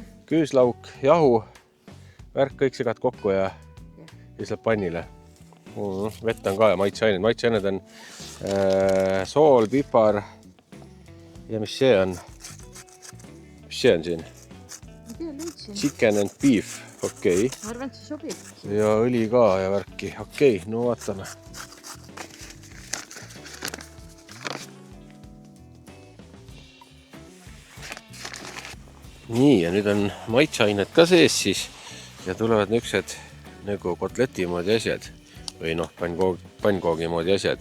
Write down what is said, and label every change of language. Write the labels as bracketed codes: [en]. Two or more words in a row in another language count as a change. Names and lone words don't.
[et] Küüslauk, jahu, värk, kõik segad kokku ja siis läheb pannile. Vett on ka ja maitseained. Maitseained on sool, pipar ja mis see on? mis see on siin? Ma tea, leidsin. [en] Chicken and beef, [et] okei. Ma arvan, et see sobib. Ja õli ka ja värki, okei, no vaatame. Nii, ja nüüd on maitseained ka sees siis ja tulevad niisugused nagu kotleti moodi asjad või noh, pannkoogi moodi asjad.